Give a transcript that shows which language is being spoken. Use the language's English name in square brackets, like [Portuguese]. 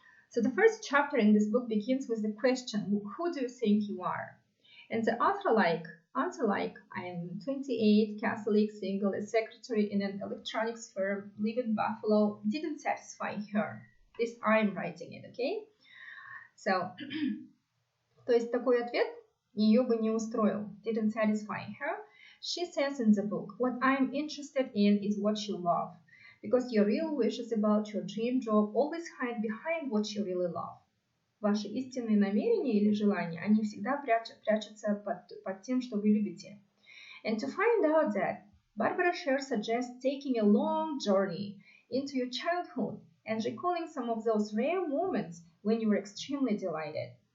[English] So the first chapter in this book begins with the question, who do you think you are? And the answer like, I am 28, Catholic, single, a secretary in an electronics firm, live in Buffalo, didn't satisfy her. This I'm writing it, okay? So [Russian] То есть такой ответ ее бы не устроил, [English] didn't satisfy her. She says in the book, what I'm interested in is what you love, because your real wishes about your dream job always hide behind what you really love. [Russian] Ваши истинные намерения или желания, они всегда прячутся под тем, что вы любите. [English] And to find out that, Barbara Sher suggests taking a long journey into your childhood and recalling some of those rare moments when you were extremely delighted.